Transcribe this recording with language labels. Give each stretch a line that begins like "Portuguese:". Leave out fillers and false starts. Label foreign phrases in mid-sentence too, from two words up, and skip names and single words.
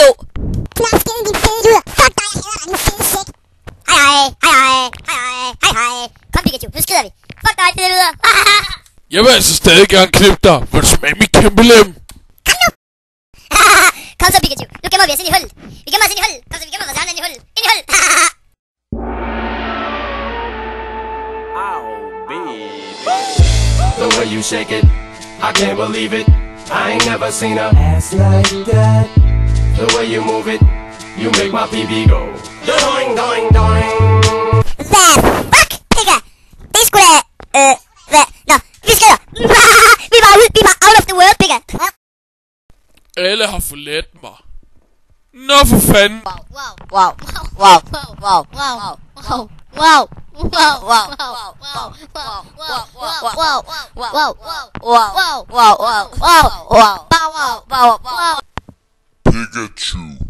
Danish: Knapskeden din fede luder. Fuck dig, jeg hader dig, din fede sæk. Hej. Kom Pikachu, nu skider vi. Fuck dig, fede luder. Jeg vil altså stadig gerne knippe dig. Vil du smage mit kæmpe lem? Kom nu. Kom så Pikachu, nu gemmer vi os ind i hullet. Vi gemmer os ind i hullet. Kom så, vi gemmer os ind i hullet. Ind i hullet.
English: The way you shake it, I can't believe it. I ain't never seen a ass like that. The way you move it, you make my PB go doing, doing, doing.
Danish: Hvad fuck, Pika? Det skulle da... Hvad? Nå, vi skrider. Vi var
English: out of the world,
Danish: Pika. Alle har forladt mig. Nå for fanden. Pikachu.